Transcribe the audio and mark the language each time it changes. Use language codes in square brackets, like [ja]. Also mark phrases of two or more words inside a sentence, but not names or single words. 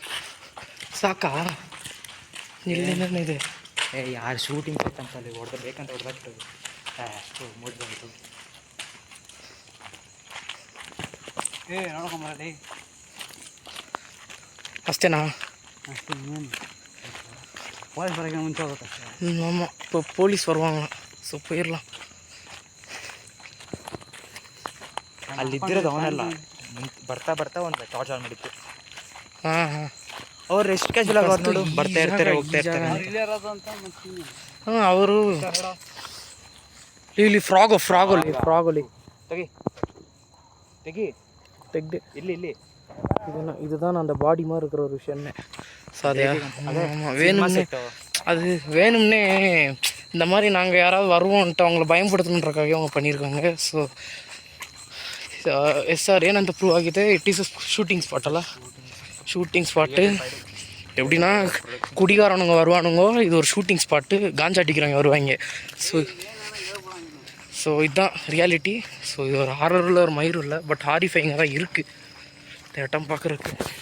[kn] ಸಾಕಾ ಇಲ್ಲೇನೇ ಇದೆ. ಯಾರು ಶೂಟಿಂಗ್ ಬೇಕಂತ ಅಲ್ಲಿ ಬೇಕಂತ ಹೊಡೆದಾಗ್ತದೆ. ಅಷ್ಟು ಮೂಡ್ ಬಂತು. ನೋಡ್ಕೊಂಬರಲಿ ಅಷ್ಟೇನಾ? ಅಷ್ಟೇ ಇನ್ನೇನು. [ta] போலீஸ் வரைக்கும் [kn] ಮುಂಚೆ ಹೋಗ್ಬೇಕಷ್ಟೇ. [ta] ஆமாம், இப்போ போலீஸ் வருவாங்க. ஸோ போயிடலாம். [kn] ಅಲ್ಲಿದ್ದಿರೋದು ಅವನಲ್ಲ, ಬರ್ತಾ ಬರ್ತಾ ಒಂದು ಟಾರ್ಚ್ ಆನ್ ಮಾಡಿತ್ತು. ಹಾಂ ಹಾಂ, ಅವ್ರು ಎಷ್ಟು ಕ್ಯಾಶುವಲ್ ಆಗಿ ನೋಡು, ಬರ್ತಾ ಇರ್ತಾರೆ ಹೋಗ್ತಾ ಇರ್ತಾರೆ. ಇಲ್ಲೇ ಇರೋದು ಅಂತ ಮತ್ತೆ ಹಾಂ ಅವರು ಇಲ್ಲಿ ಫ್ರಾಗಲ್ಲಿ ತೆಗಿ ತೆಗಿ ತೆಗ್ದೆ. ಇಲ್ಲಿ ಇಲ್ಲಿ [ta] இதுதான் அந்த பாடி மாதிரி இருக்கிற ஒரு விஷயமே. ஸோ அது வேணும்னே, அது வேணும்னே இந்த மாதிரி நாங்கள் யாராவது வருவோன்ட்டு அவங்கள பயன்படுத்தணுன்றக்காக அவங்க பண்ணியிருக்காங்க. [en] so yes sir [kn] ಏನಂತ ಪ್ರೂವ್ ಆಗಿದೆ, [en] it is shooting spot [kn] ಅಲ್ಲ, [en] shooting spot. [ta] எப்படின்னா குடிகாரனுங்க வருவானுங்க, இது ஒரு [en] shooting spot, [ta] காஞ்சா அடிக்கிறவங்க வருவாங்க. ஸோ இதுதான் ரியாலிட்டி. ஸோ இது ஒரு ஹாரரில் ஒரு மயிரும் இல்லை, பட் ஹாரிஃபைங்காக தான் இருக்குது இந்த இடம் பார்க்குறதுக்கு.